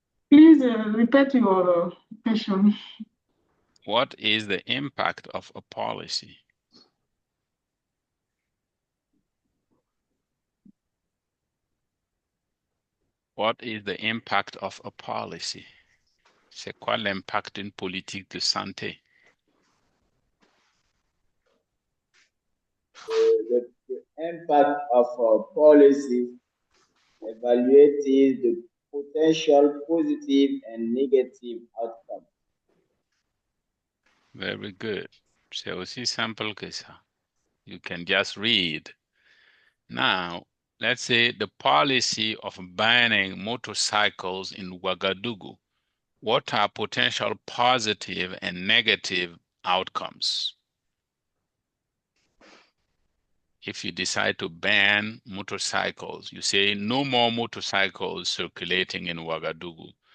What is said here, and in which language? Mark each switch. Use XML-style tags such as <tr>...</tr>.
<en>Please repeat your question. What is the impact of a policy? What is the impact of a policy?</en> <fr>C'est quoi l'impact d'une politique de santé?</fr> <en>The impact of a policy evaluates the potential positive and negative outcomes. Very good.</en> <fr>C'est aussi simple que ça.</fr> <en>You can just read. Now, let's say the policy of banning motorcycles in Ouagadougou. What are potential positive and negative outcomes? If you decide to ban motorcycles, you say no more motorcycles circulating in Ouagadougou.</en>